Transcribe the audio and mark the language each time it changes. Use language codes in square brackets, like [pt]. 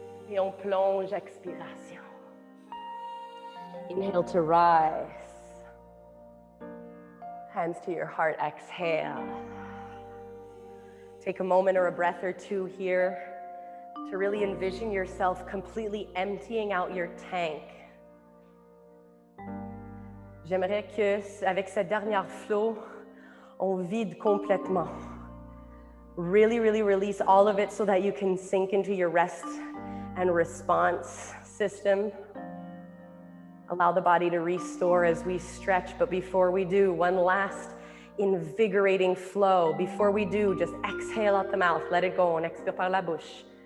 [fr] Et on plonge, expiration. [en] Inhale to rise. Hands to your heart, exhale. Take a moment or a breath or two here. to really envision yourself completely emptying out your tank. [fr] J'aimerais que, avec cette dernière flow, on vide complètement. [en] Really, really release all of it so that you can sink into your rest and response system. Allow the body to restore as we stretch, but before we do, one last invigorating flow. Before we do, just exhale out the mouth, let it go, [fr] on expire par la bouche.